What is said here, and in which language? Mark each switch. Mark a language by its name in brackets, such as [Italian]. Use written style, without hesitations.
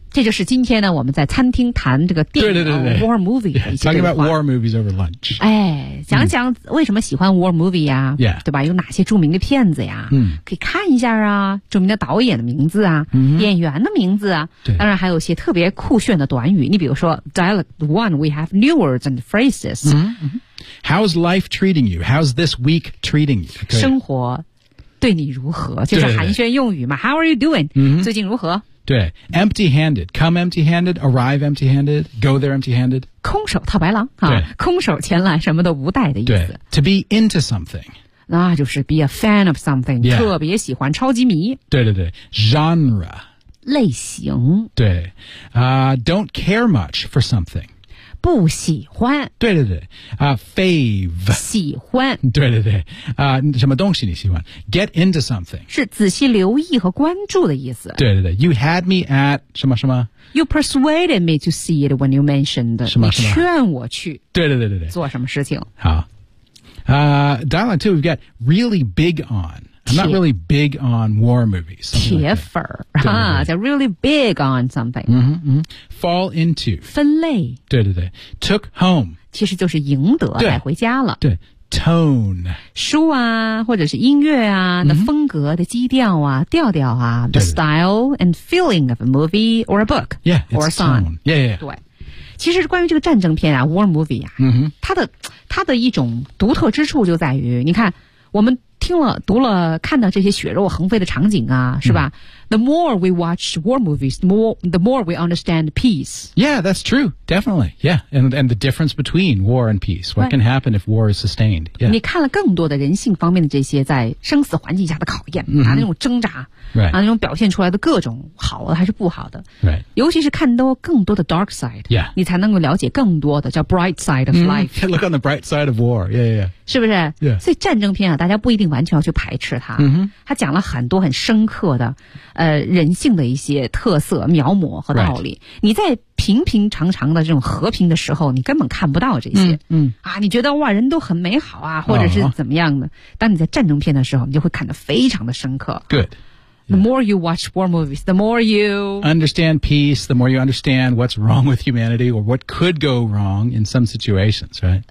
[Chinese] 这就是今天呢，我们在餐厅谈这个电影对对对对 [English] war movie [Chinese] 的一些对话。 [English] Talking about war movies over lunch. [Chinese] 讲讲为什么喜欢 [English] war movie [Chinese] 呀、 [English] yeah. [Chinese] 对吧？有哪些著名的片子呀？可以看一下啊，著名的导演的名字啊，演员的名字啊，当然还有一些特别酷炫的短语。你比如说 [English] dialogue one, we have new words and phrases. How's life treating you? How's this week treating you? [Chinese] 生活对你如何？就是寒暄用语嘛。对对对 [English] How are you doing?、 [Chinese] 最近如何？对 [English] ,empty-handed, come empty-handed, arrive empty-handed, go there empty-handed. [Chinese] 空手套白狼啊空手前来什么都不带的意思。对 [English] ,to be into something. [Chinese] 那就是 [English] be a fan of something,、 yeah. [Chinese] 特别喜欢超级迷。对对对 ,genre. 类型。对 [English] ,don't care much for something. [Chinese] 不喜欢。对对对， [English] fave [Chinese] 喜欢。对对对，什么东西你喜欢 ？ [English] Get into something [Chinese] 是仔细留意和关注的意思。对对对 [English] ，You had me at [Chinese] 什么什么 [English] ？You persuaded me to see it when you mentioned [Chinese] 什么什么？你劝我去。对对对对对，做什么事情？好， [English] dialogue two we've got really big on。 I'm not really big on war movies. [Chinese] 铁粉儿啊，叫 [English] really big on something. Mm-hmm, mm-hmm. Fall into. [Chinese] 分类。对对对。 [English] Took home. [Chinese] 其实就是赢得，带回家了。对。 [English] Tone. [Chinese] 书啊，或者是音乐啊、mm-hmm. 的风格的基调啊，调调啊。对对 [English] The style and feeling of a movie or a book. Yeah, it's or a song. Tone. Yeah, yeah. [Chinese] 对。其实关于这个战争片啊 , [English] war movie [Chinese] 啊、 mm-hmm. 它的一种独特之处就在于你看我们听了读了看到这些血肉横飞的场景啊是吧、mm. [English] The more we watch war movies, the more we understand peace. Yeah, that's true. Definitely. Yeah, and the difference between war and peace. What can happen if war is sustained?、Yeah. [Chinese] 你看了更多的人性方面的这些在生死环境下的考验、 mm-hmm. 啊、那种挣扎、 [English] right. [Chinese] 啊、那种表现出来的各种好的还是不好的、 [English] right. [Chinese] 尤其是看到更多的 [English] dark side、 yeah. [Chinese] 你才能够了解更多的叫 [English] bright side of life.、 Mm-hmm. Look on the bright side of war. Yeah, yeah, yeah. [Chinese] 是不是、 [English] yeah. [Chinese] 所以战争片啊大家不一定完全要去排斥它、 mm-hmm. 它讲了很多很深刻的人性的一些特色描摹和道理、 [English] right. [Chinese] 你在平平常常的这种和平的时候你根本看不到这些、 mm-hmm. 啊你觉得哇人都很美好啊或者是怎么样的、uh-huh. 当你在战争片的时候你就会看得非常的深刻 [English] good、 yeah. the more you watch war movies the more you understand peace the more you understand what's wrong with humanity or what could go wrong in some situations right